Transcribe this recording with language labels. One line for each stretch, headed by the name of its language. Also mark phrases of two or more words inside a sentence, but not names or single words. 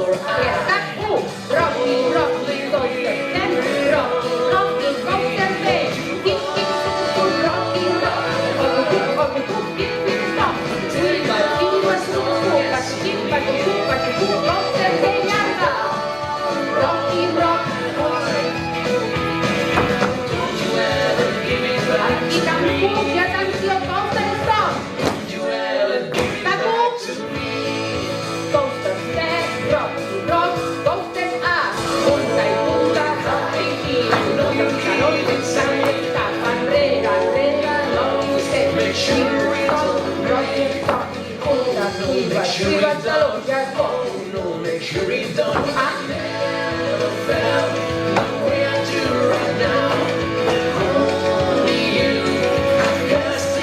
English: 3, tac, 1, rocky, coaster, step, rocky, coaster, back, kick, rocky, rock, kick, stop, swivel, kick, coaster, back,
Catalan: llarga,
English: rocky, rock,
Catalan: aquí tampoc, i atenció,
English: coaster, stop, coaster, step, rock, coaster, up,
Catalan: punta i punta, rock i giro, taló, tap, enrere,
English: long step,
Catalan: punta, swivel, taló,
English: jack, Make sure it don't up, never felt the way I do right now. Only you, I've got